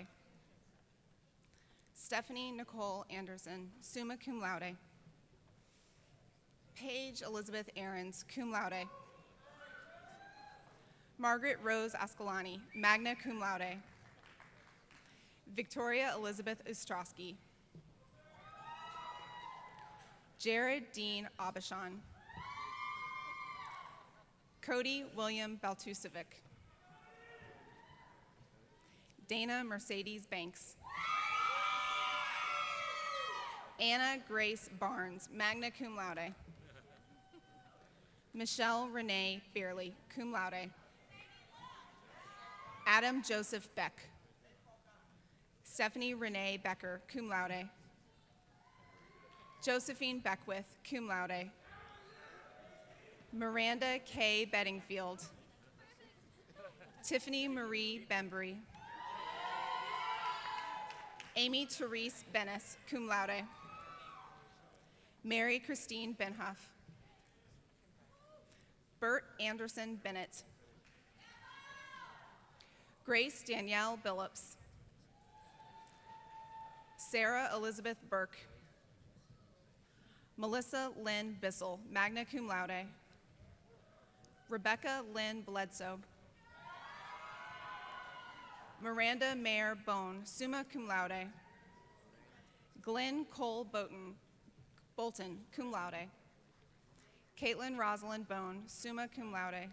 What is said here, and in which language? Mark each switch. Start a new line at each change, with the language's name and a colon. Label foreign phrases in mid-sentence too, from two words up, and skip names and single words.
English: Stephanie Nicole Anderson,
Latin: summa cum laude.
English: Paige Elizabeth Aarons,
Latin: cum laude.
English: Margaret Rose Ascalani,
Latin: magna cum laude.
English: Victoria Elizabeth Ostrowski. Jared Dean Abishan. Cody William Baltusevic. Dana Mercedes Banks. Anna Grace Barnes,
Latin: magna cum laude.
English: Michelle Renee Beerley,
Latin: cum laude.
English: Adam Joseph Beck. Stephanie Renee Becker,
Latin: cum laude.
English: Josephine Beckwith,
Latin: cum laude.
English: Miranda K. Bedingfield. Tiffany Marie Bembry. Amy Therese Bennis,
Latin: cum laude.
English: Mary Christine Benhoff. Bert Anderson Bennett. Grace Danielle Billups. Sarah Elizabeth Burke. Melissa Lynn Bissell,
Latin: magna cum laude.
English: Rebecca Lynn Bledsoe. Miranda Mayer Bone,
Latin: summa cum laude.
English: Glenn Cole Bolton,
Latin: cum laude.
English: Caitlin Rosalind Bone,
Latin: summa cum laude.